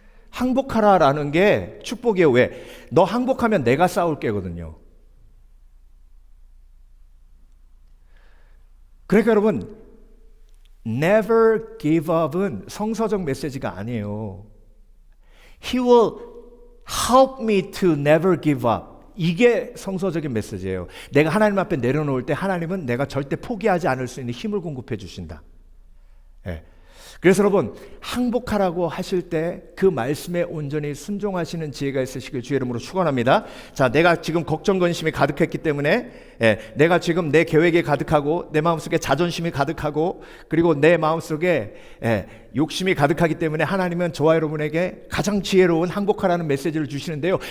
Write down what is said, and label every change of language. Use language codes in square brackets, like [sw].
[ko] 항복하라라는 게 축복이에요. 왜? 너 항복하면 내가 싸울 게거든요. 그러니까 여러분, [en] never give up [ko] 은 성서적 메시지가 아니에요. [en] He will help me to never give up. [ko] 이게 성서적인 메시지예요. 내가 하나님 앞에 내려놓을 때 하나님은 내가 절대 포기하지 않을 수 있는 힘을 공급해 주신다. 그래서 여러분, 항복하라고 하실 때 그 말씀에 온전히 순종하시는 지혜가 있으시길 주의 이름으로 축원합니다. 자, 내가 지금 걱정 근심이 가득했기 때문에 내가 지금 내 계획이 가득하고 내 마음속에 자존심이 가득하고 그리고 내 마음속에 욕심이 가득하기 때문에 하나님은 저와 여러분에게 가장 지혜로운 항복하라는 메시지를 주시는데요.